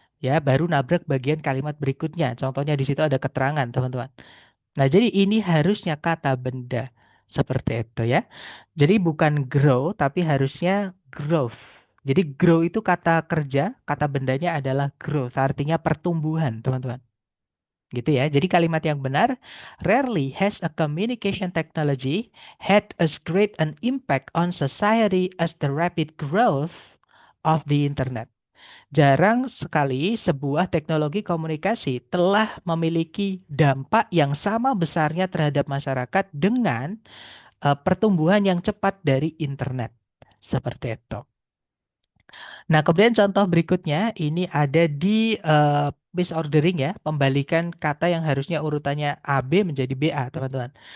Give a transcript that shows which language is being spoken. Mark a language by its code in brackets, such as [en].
[id] Ya, baru nabrak bagian kalimat berikutnya. Contohnya di situ ada keterangan, teman-teman. Nah, jadi ini harusnya kata benda. Seperti itu ya. Jadi bukan grow, tapi harusnya growth. Jadi grow itu kata kerja, kata bendanya adalah growth, artinya pertumbuhan, teman-teman. Gitu ya. Jadi kalimat yang benar, [en] rarely has a communication technology had as great an impact on society as the rapid growth of the internet. [id] Jarang sekali sebuah teknologi komunikasi telah memiliki dampak yang sama besarnya terhadap masyarakat dengan pertumbuhan yang cepat dari internet. Seperti itu. Nah, kemudian contoh berikutnya ini ada di misordering ya, pembalikan kata yang harusnya urutannya AB menjadi BA, teman-teman.